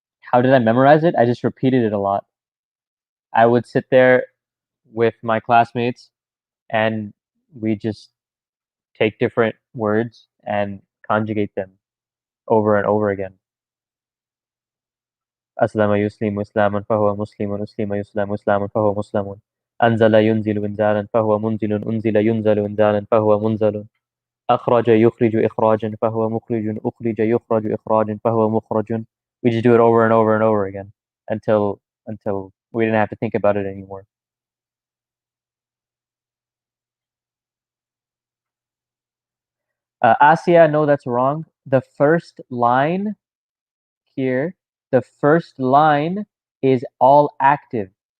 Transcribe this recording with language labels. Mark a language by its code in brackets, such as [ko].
[en] How did I memorize it? I just repeated it a lot. I would sit there with my classmates and we just take different words and conjugate them over and over again. [ar] أسلم يسلم إسلاما فهو مسلم أسلم يسلم إسلاما فهو مسلم أنزل ينزل إنزالا فهو منزل أنزل ينزل إنزالا فهو منزل أخرج يخرج إخراجا فهو مخرج أخرج يخرج إخراجا فهو مخرج. [en] We just do it over and over and over again until we didn't have to think about it anymore. Asia, no, that's wrong. The first line here, the first line is all active.